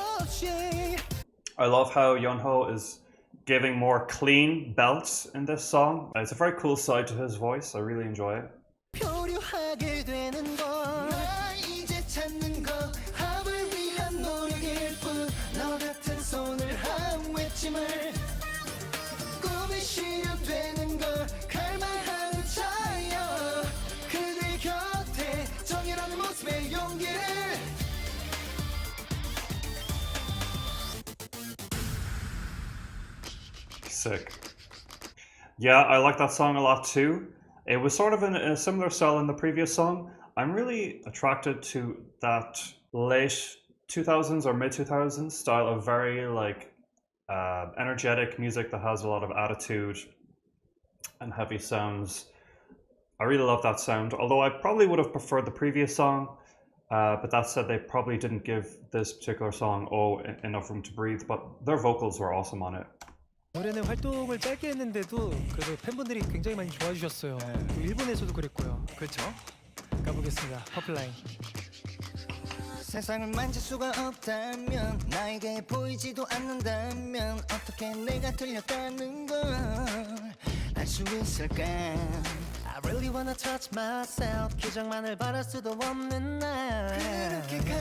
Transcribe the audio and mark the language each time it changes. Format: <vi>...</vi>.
<en>I love how Yeonho is giving more clean belts in this song. It's a very cool side to his voice. I really enjoy it.</en> <ko>표류하게 되는 건 나 이제 찾는 거 합을 위한 노력일 뿐 너 같은 손을 한 외침을 꿈이 시류되는 걸 갈망하는 자여 그대 곁에 정의라는 모습의 용기를</ko> <en>Sick. Yeah, I like that song a lot too. It was sort of in a similar style in the previous song. I'm really attracted to that late 2000s or mid 2000s style of very like energetic music that has a lot of attitude and heavy sounds. I really love that sound, although I probably would have preferred the previous song. But that said, they probably didn't give this particular song enough room to breathe, but their vocals were awesome on it.</en> <ko>노래는 활동을 짧게 했는데도 그래도 팬분들이 굉장히 많이 좋아해 주셨어요. 네. 또 일본에서도 그랬고요. 그렇죠. 가보겠습니다. 퍼플라인. 세상을 만질 수가 없다면 나에게 보이지도 않는다면 어떻게 내가 틀렸다는 걸 알 수 있을까</ko> <en>I really wanna touch myself</en> <ko>기적만을 바랄 수도 없는 날 그렇게</ko>